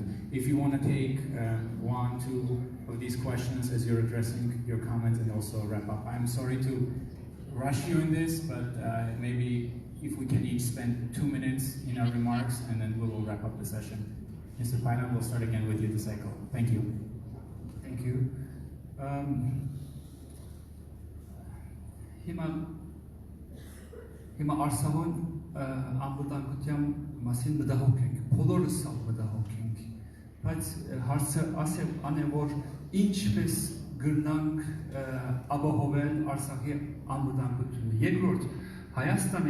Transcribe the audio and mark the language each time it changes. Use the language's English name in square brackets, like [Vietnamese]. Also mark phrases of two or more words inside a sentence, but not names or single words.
[English] If you want to take 1, 2 of these questions as you're addressing your comments and also wrap up. I'm sorry to rush you in this, but maybe if we can each spend 2 minutes in our remarks, and then we will wrap up the session. Mr. Phaylan, we'll start again with you the cycle. Thank you. Thank you. [Armenian] Հիմա Արցախոն անվտանգության մասին մտահոգ ենք, բոլորս մտահոգ ենք, բայց հարցը ասեմ որ ինչպես գրնանք ապահովել Արցախի անվտանգությունը։ Երկրորդ, Հայաստանի